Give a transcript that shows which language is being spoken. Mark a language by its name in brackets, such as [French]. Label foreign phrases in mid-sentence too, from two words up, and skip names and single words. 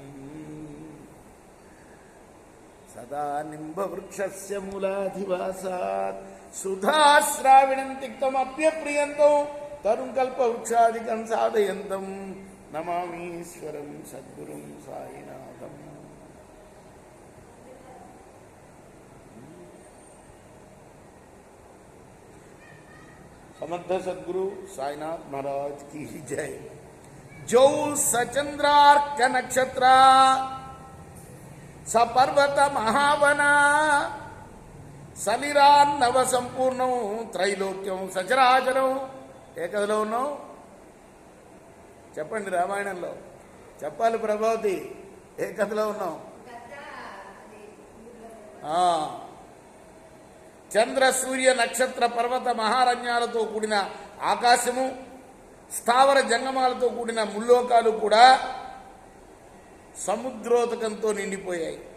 [Sanskrit] సదా నింబవృక్షస్య మూలాధివాసాత్ సుధాశ్రావిణం తిక్తమప్యప్రియంతం తరుం కల్పవృక్షాదికం సాధయంతం నమామీశ్వరం సద్గురుం సాయినాథం. [Hindi] समर्थ सद्गुरु साईनाथ महाराज की जय. [Sanskrit] जौ सचंद्रार्क नक्षत्र सपर्वत महावना सलिरान्नव संपूर्णं त्रैलोक्యం సచరాచరం. [Telugu] ఏ కథలో ఉన్నావు చెప్పండి, రామాయణంలో చెప్పాలి. ప్రభావతి, ఏ కథలో ఉన్నావు? చంద్ర సూర్య నక్షత్ర పర్వత మహారణ్యాలతో కూడిన ఆకాశము, స్థావర జంగమాలతో కూడిన ముల్లోకాలు కూడా సముద్రోదకంతో నిండిపోయాయి.